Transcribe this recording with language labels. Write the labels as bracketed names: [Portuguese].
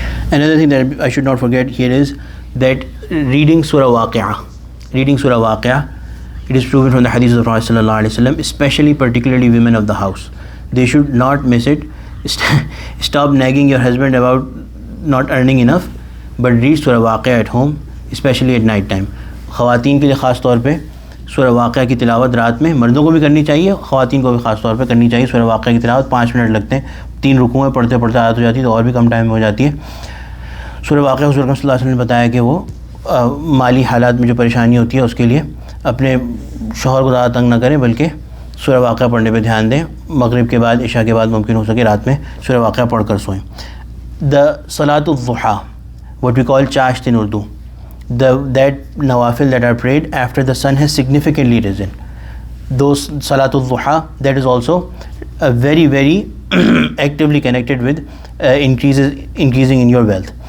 [English] Another thing that I should not forget here is that reading Surah Waqi'ah, it is proven from the hadith of the Prophet sallallahu alaihi wasallam, especially particularly women of the house, they should not miss it. Stop nagging your husband about not earning enough, but read Surah Waqi'ah at home, especially at night time. [Hindi] ख़वातीन के लिए ख़ास तौर पे सूरह वाक़िया की तिलावत रात में मर्दों को भी करनी चाहिए, ख़वातीन को भी ख़ास तौर पे करनी चाहिए. सूरह वाक़िया की तिलावत 5 मिनट लगते हैं, 3 रुकूएं पढ़ते पढ़ते आदत हो जाती है तो और भी कम टाइम में हो जाती है. सूरह वाक़िया हुज़ूर सल्लल्लाहु अलैहि वसल्लम ने बताया कि वो माली हालात में जो परेशानी होती है उसके लिए अपने शौहर को ज़्यादा तंग ना करें, बल्कि सूरह वाक़िया पढ़ने पे ध्यान दें. मगरिब के बाद, इशा के बाद मुमकिन हो सके रात में सूरह वाक़िया पढ़ कर सोएं. [English] The सलातुल ज़ुहा, what we call चाश्त in Urdu, that nawafil that are prayed after the sun has significantly risen, those salatul duha, that is also very very actively connected with increasing in your wealth.